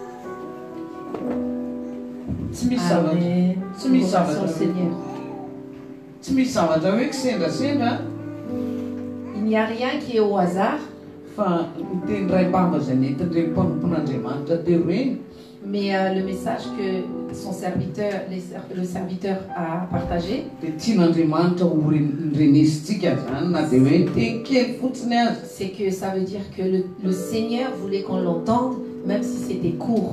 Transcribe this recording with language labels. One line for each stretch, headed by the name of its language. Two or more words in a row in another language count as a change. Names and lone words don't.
Malagasy: Tsy misy zavatra hoe kisendrasendra.
French: Il n'y a rien qui est au hasard.
Malagasy: Fa miteny ray-bava zay nentin'ireny mpanompon'Andriamanitra teo reny.
French: Mais le message que son serviteur, le serviteur a partagé, c'est que ça veut dire que le Seigneur voulait qu'on l'entende, même si c'était court.